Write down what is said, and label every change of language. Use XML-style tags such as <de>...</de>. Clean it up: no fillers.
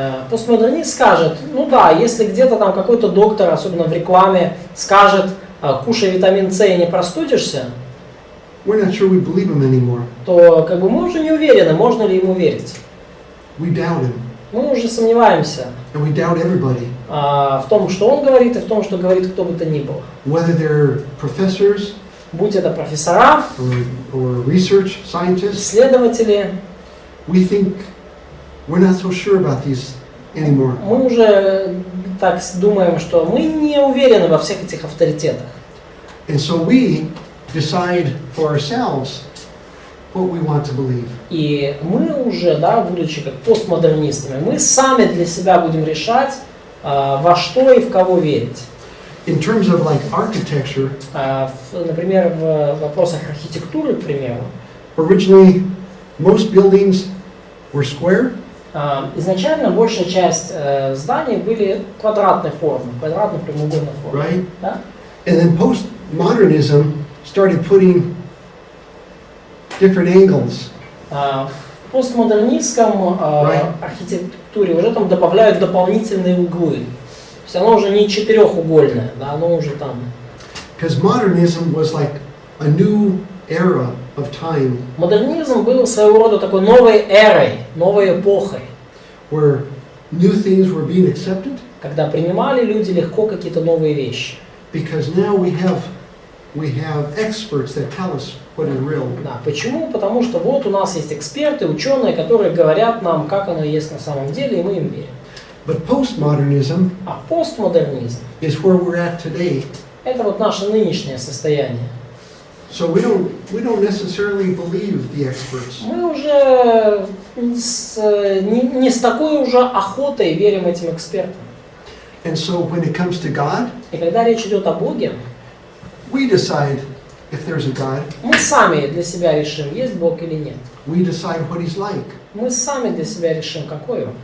<ru>Постмодернист скажет, если где-то там какой-то доктор, особенно в рекламе, скажет, кушай витамин С и не простудишься,</ru> <en>We're not sure we believe him anymore.</en> <ru>то мы уже не уверены, можно ли ему верить.</ru> <en>We doubt him.</en> <ru>Мы уже сомневаемся</ru> <en>And we doubt everybody.</en> <ru>в том, что он говорит, и в том, что говорит кто бы то ни было.</ru> <en>Whether they're professors</en> <ru>Будь это профессора,</ru> <en>or research scientists,</en> <ru>исследователи,</ru> <en>we think we're not so sure about these anymore.</en> <ru>мы уже так думаем, что мы не уверены во всех этих авторитетах.</ru> <en>And so we decide for ourselves what we want to believe.</en> <ru>И мы уже, будучи как постмодернистами, мы сами для себя будем решать, во что и в кого верить.</ru> <en>In terms of like architecture,</en> <ru>Например, в вопросах архитектуры, к примеру,</ru> <en>originally most buildings were square,</en> <ru>изначально большая часть зданий были квадратной формы, квадратно-прямоугольной формы.</ru> <en>right?</en> <ru>Да?</ru> <en>And then postmodernism started putting different angles.</en> <ru>В постмодернистском</ru> <en>Right.</en> <ru>архитектуре уже там добавляют дополнительные углы. То есть оно уже не четырехугольное, оно уже там.</ru> <en>Because modernism was like a new era of time</en> <ru>Модернизм был своего рода такой новой эрой, новой эпохой,</ru> <en>where new things were being accepted</en> <ru>когда принимали люди легко какие-то новые вещи.</ru> <en>because now we have experts that tell us what is real.</en> <ru>Да, почему? Потому что вот у нас есть эксперты, ученые, которые говорят нам, как оно есть на самом деле, и мы им верим.</ru> <en>But postmodernism</en> <ru>А постмодернизм</ru> <en>is where we're at today.</en> <ru>– это вот наше нынешнее состояние.</ru> <en>So we don't necessarily believe the experts.</en> <ru>Мы уже не с такой уже охотой верим этим экспертам.</ru> <en>And so when it comes to God,</en> <ru>И когда речь идет о Боге,</ru> <en>we decide if there's a God.</en> <ru>мы сами для себя решим, есть Бог или нет.</ru> <en>We decide what he's like.</en> <ru>Мы сами для себя решим, какой он.</ru>